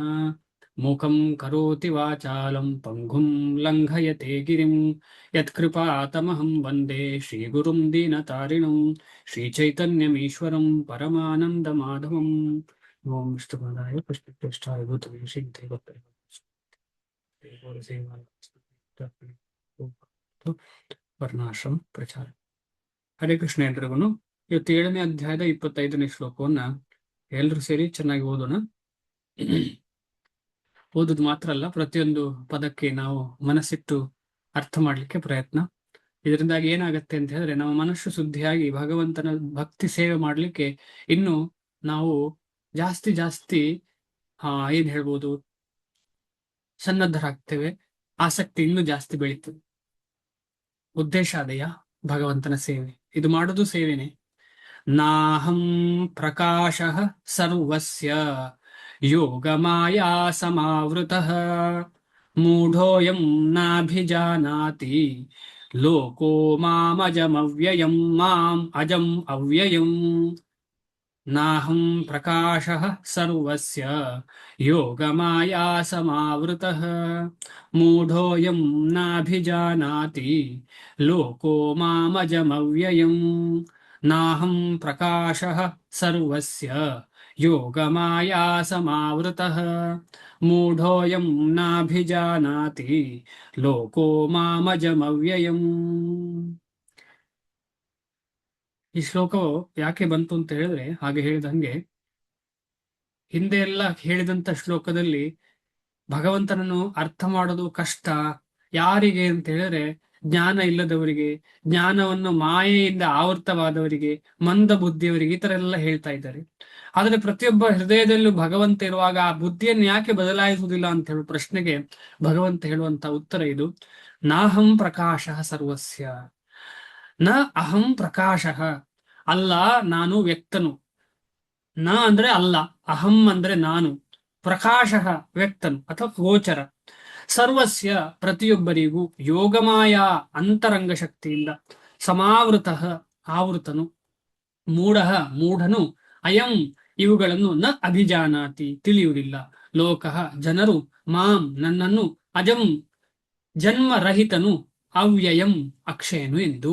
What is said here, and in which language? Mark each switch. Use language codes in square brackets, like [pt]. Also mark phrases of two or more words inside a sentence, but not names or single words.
[sa] ಮೂಕಂ ಕರೋತಿ ವಾಚಾಲಂ ಪಂಗುಂ ಲಂಘಯತೆ ಗಿರಿಂ ಯತ್ಕೃಪಾತಮಹಂ ವಂದೇ ಶ್ರೀಗುರುಂ ದೀನತಾರಿಣಂ ಶ್ರೀಚೈತನ್ಯಮೀಶ್ವರಂ ಪರಮಾನಂದಮಾಧವಂ. ಓಂ ವಿಷ್ಣುಪಾದಾಯ ಕೃಷ್ಣಪ್ರೇಷ್ಠಾಯ ಭೂತಲೆ ಶ್ರೀದೇವತೆ ವರ್ಣಾಶ್ರಮ ಪ್ರಚಾರ. ಹರೇ ಕೃಷ್ಣ [kn] ಎಲ್ರಿಗೂ. ಇವತ್ತು 7ನೇ ಅಧ್ಯಾಯದ 25ನೇ ಶ್ಲೋಕವನ್ನ ಎಲ್ಲರೂ ಸೇರಿ ಚೆನ್ನಾಗಿ ಓದೋಣ. ಓದುದು ಮಾತ್ರ ಅಲ್ಲ, ಪ್ರತಿಯೊಂದು ಪದಕ್ಕೆ ನಾವು ಮನಸ್ಸಿಟ್ಟು ಅರ್ಥ ಮಾಡ್ಲಿಕ್ಕೆ ಪ್ರಯತ್ನ. ಇದರಿಂದಾಗಿ ಏನಾಗತ್ತೆ ಅಂತ ಹೇಳಿದ್ರೆ, ನಮ್ಮ ಮನಸ್ಸು ಶುದ್ಧಿಯಾಗಿ ಭಗವಂತನ ಭಕ್ತಿ ಸೇವೆ ಮಾಡ್ಲಿಕ್ಕೆ ಇನ್ನು ನಾವು ಜಾಸ್ತಿ ಜಾಸ್ತಿ ಏನ್ ಹೇಳ್ಬೋದು, ಸನ್ನದ್ಧರಾಗ್ತೇವೆ. ಆಸಕ್ತಿ ಇನ್ನೂ ಜಾಸ್ತಿ ಬೆಳೀತದೆ. ಉದ್ದೇಶ ಅದೆಯ ಭಗವಂತನ ಸೇವೆ, ಇದು ಮಾಡೋದು ಸೇವೆನೆ. [sa] ನಾಹಂ ಪ್ರಕಾಶಃ ಸರ್ವಸ್ಯ ಯೋಗಮಾಯಾ ಸಮಾವೃತಃ ಮೂಢೋಯಂ ನಾಭಿಜಾನಾತಿ ಲೋಕೋ ಮಾಮಜಮವ್ಯಯಂ ಮಾಂ ಅಜಂ ಅವ್ಯಯಂ. ನಾಹಂ ಪ್ರಕಾಶಃ ಸರ್ವಸ್ಯ ಯೋಗಮಾಯಾ ಸಮಾವೃತಃ ಮೂಢೋಯಂ ನಾಭಿಜಾನಾತಿ ಲೋಕೋ ಮಾಮಜಮವ್ಯಯಂ. ನಾಹಂ ಪ್ರಕಾಶಃ ಸರ್ವಸ್ಯ ಯೋಗಮಾಯಾ ಸಮಾವೃತಃ ಮೂಢೋಯಂ ನಾಭಿಜಾನಾತಿ ಲೋಕೋ ಮಾಮಜಮವ್ಯಯಂ. [kn] ಈ ಶ್ಲೋಕವು ಯಾಕೆ ಬಂತು ಅಂತ ಹೇಳಿದ್ರೆ, ಹಾಗೆ ಹೇಳಿದಂಗೆ ಹಿಂದೆ ಎಲ್ಲ ಹೇಳಿದಂತ ಶ್ಲೋಕದಲ್ಲಿ ಭಗವಂತನನ್ನು ಅರ್ಥ ಮಾಡೋದು ಕಷ್ಟ. ಯಾರಿಗೆ ಅಂತ ಹೇಳಿದ್ರೆ, ಜ್ಞಾನ ಇಲ್ಲದವರಿಗೆ, ಜ್ಞಾನವನ್ನು ಮಾಯೆಯಿಂದ ಆವೃತವಾದವರಿಗೆ, ಮಂದ ಬುದ್ಧಿಯವರಿಗೆ, ಈ ತರ ಎಲ್ಲ ಹೇಳ್ತಾ ಇದ್ದಾರೆ. ಆದ್ರೆ ಪ್ರತಿಯೊಬ್ಬ ಹೃದಯದಲ್ಲೂ ಭಗವಂತ ಇರುವಾಗ ಆ ಬುದ್ಧಿಯನ್ನು ಯಾಕೆ ಬದಲಾಯಿಸುವುದಿಲ್ಲ ಅಂತ ಹೇಳುವ ಪ್ರಶ್ನೆಗೆ ಭಗವಂತ ಹೇಳುವಂತ ಉತ್ತರ ಇದು. [sa] ನಾಹಂ ಪ್ರಕಾಶಃ ಸರ್ವಸ್ಯ. ನ ಅಹಂ ಪ್ರಕಾಶಃ, [kn] ಅಲ್ಲ ನಾನು ವ್ಯಕ್ತನು. ನ ಅಂದ್ರೆ ಅಲ್ಲ, ಅಹಂ ಅಂದ್ರೆ ನಾನು, ಪ್ರಕಾಶಃ ವ್ಯಕ್ತನು ಅಥವಾ ಗೋಚರ. ಸರ್ವಸ್ಯ ಪ್ರತಿಯೊಬ್ಬರಿಗೂ, ಯೋಗಮಾಯ ಅಂತರಂಗ ಶಕ್ತಿಯಿಂದ, ಸಮಾವೃತಃ ಆವೃತನು, ಮೂಢಃ ಮೂಢನು, ಅಯಂ ಇವುಗಳನ್ನು [sa] ನ ಅಭಿಜಾನಾತಿ [kn] ತಿಳಿಯುವುದಿಲ್ಲ, ಲೋಕಃ ಜನರು, ಮಾಂ ನನ್ನನ್ನು, ಅಜಂ ಜನ್ಮರಹಿತನು, ಅವ್ಯಯಂ ಅಕ್ಷಯನು ಎಂದು.